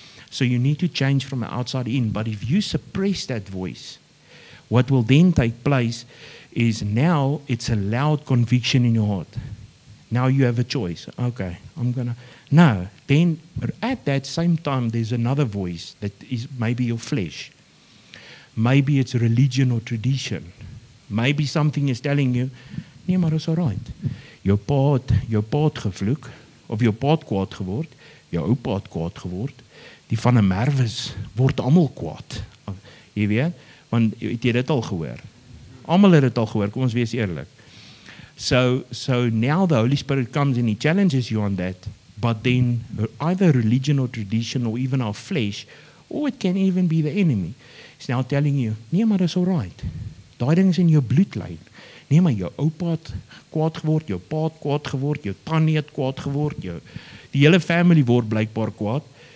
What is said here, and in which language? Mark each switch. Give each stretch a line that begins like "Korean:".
English: So you need to change from the outside in. But if you suppress that voice, what will then take place is now it's a loud conviction in your heart. Now you have a choice. Okay, I'm going to... No, then at that same time, there's another voice that is maybe your flesh. Maybe it's religion or tradition. Maybe something is telling you,
Afrikaans: nee, maar is
English: all right.
Afrikaans: Jou pa het gevloek, of jou pa het kwaad geword, jou oupa het kwaad geword, die van 'n Merwes word almal kwaad. Jy weet, want het jy dit al gehoor? Almal het dit al gehoor, kom ons wees eerlik.
English: So now the Holy Spirit comes and He challenges you on that, but then either religion or tradition or even our flesh, or it can even be the enemy, is now telling you,
Afrikaans: nee, maar is
English: all right.
Afrikaans: Daai ding is in jou bloedlyn. Nee, maar jou oupa het kwaad geword, jou pa het kwaad geword, jou tannie het kwaad geword, die hele family word blykbaar kwaad.